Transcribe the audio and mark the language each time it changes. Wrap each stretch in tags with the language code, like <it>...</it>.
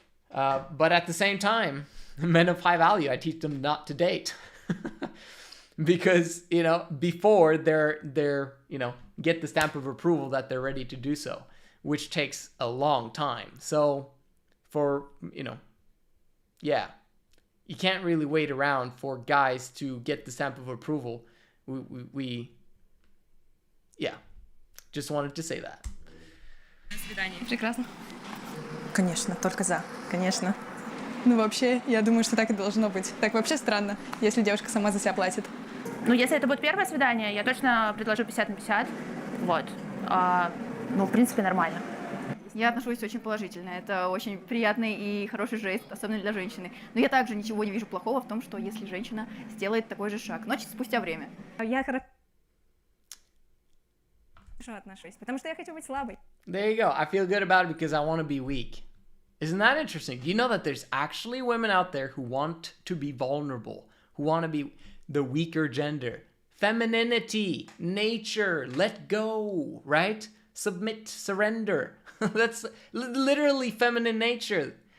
<en>But at the same time, men of high value, I teach them not to date, because before they're get the stamp of approval that they're ready to do so, which takes a long time. So, for you can't really wait around for guys to get the stamp of approval. We just wanted to say that.</en> <ru>Прекрасно. Конечно, только за, конечно. Вообще, я думаю, что так и должно быть. Так вообще странно, если девушка сама за себя платит. Если это будет первое свидание, я точно предложу 50/50. Вот. В принципе, нормально. Я отношусь очень положительно. Это очень приятный и хороший жест, особенно для женщины. Но я также ничего не вижу плохого в том, что если женщина сделает такой же шаг, но спустя время. отношусь, потому что я хочу быть слабой.</ru> <en>There you go. I feel good about it because I want to be weak. Isn't that interesting? Do you know that there's actually women out there who want to be vulnerable, who want to be the weaker gender? Femininity, nature, let go, right? Submit, surrender. That's literally feminine nature.</en>